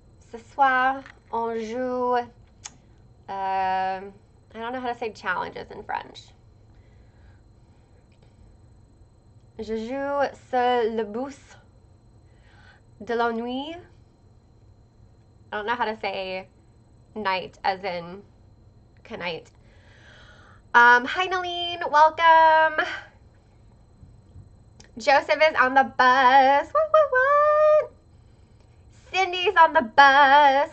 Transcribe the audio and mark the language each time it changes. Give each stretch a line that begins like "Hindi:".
French: Ce soir, on joue,
English: I don't know how to say challenges in French.
French: Je joue sur le bus de la nuit.
English: I don't know how to say night as in knight. Hi Nalene, welcome. Joseph is on the bus. What? Cindy's on the bus.